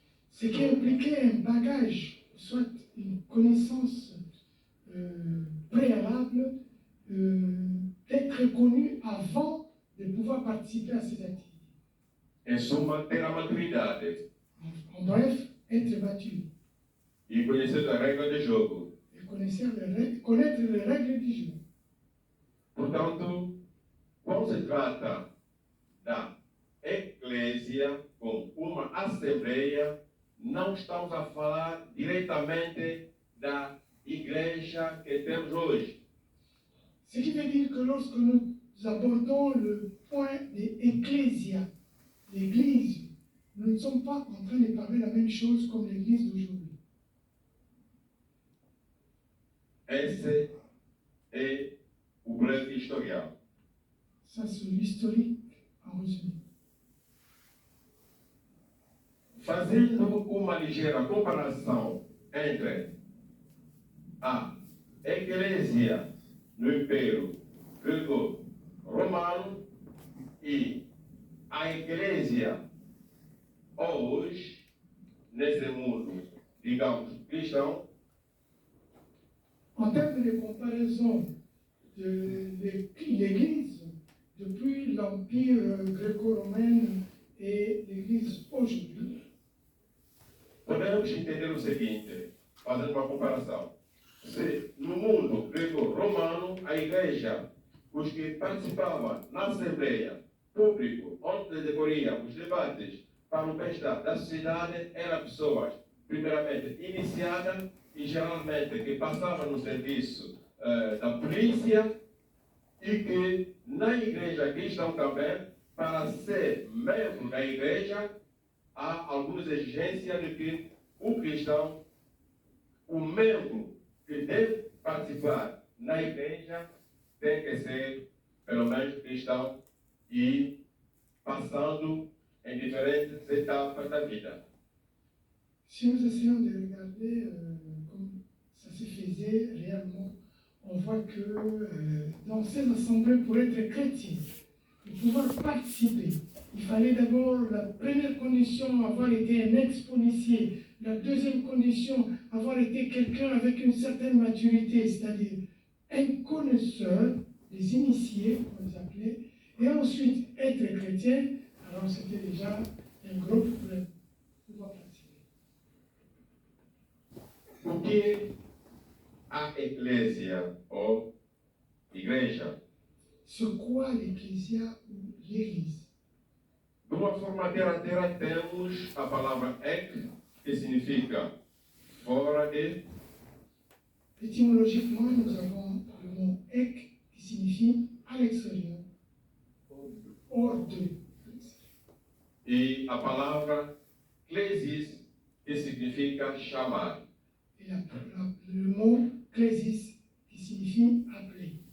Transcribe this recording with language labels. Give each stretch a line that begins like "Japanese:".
French: Ce qui impliquait un bagage, soit une connaissance préalable, d'être connu avant de pouvoir participer à ces activités.
Portuguese: Em suma, ter a maturidade
French: En bref, être mature
Portuguese: e conhecer as regras de jogo.
French: et connaître les règles du jeu.
Portuguese: Portanto, quando se trata da eclésia como uma assembleia, não estamos a falar diretamente da igreja que temos hoje.
French: Ce qui veut dire que lorsque nous abordons le point de ecclésia, l'église, nous ne sommes pas en train de parler de la même chose comme l'église d'aujourd'hui.
Portuguese: Esse é o breve historial.
French: Ça, c'est l'historique en résumé.
Portuguese: Fazendo uma ligeira comparação entre a Eclésia no Império Grego-Romano e a Eclésia hoje, nesse mundo, digamos, cristão,
French: En termes de comparaison de l'Église depuis l'Empire gréco-romain et l'Église aujourd'hui,
Portuguese: podemos entender o seguinte, fazendo uma comparação. Se no mundo grego-romano, a igreja, os que participavam na assembleia, público, onde decorriam os debates para o bem-estar da sociedade, eram pessoas, primeiramente, iniciadas e geralmente que passavam no serviço da polícia e que na igreja cristã também, para ser membro da igreja, há algumas exigências de que o cristão, o membro que deve participar na igreja, tem que ser, pelo menos, cristão e passando em diferentes etapas da vida.
French: si nous essayons de regarder comme ça se faisait réellement, on voit que dans ces assemblées, pour être chrétien, pour pouvoir participer, il fallait d'abord, la première condition, avoir été un ex-policier. La deuxième condition, avoir été quelqu'un avec une certaine maturité, c'est-à-dire un connaisseur, des initiés, on les appelait, et ensuite être chrétien. Alors c'était déjà un gros problème pour pouvoir participer.
Portuguese: O que a eclésia ou igreja,
French: C'est quoi l'ecclésia ou l'église?
Portuguese: de uma forma terra temos a palavra ek, que significa fora de,
French: Étymologiquement, nous avons le mot ek qui signifie à l'extérieur, hors de.
Portuguese: e a palavra klesis, que significa chamar.
French: Et le mot klésis qui signifie appeler.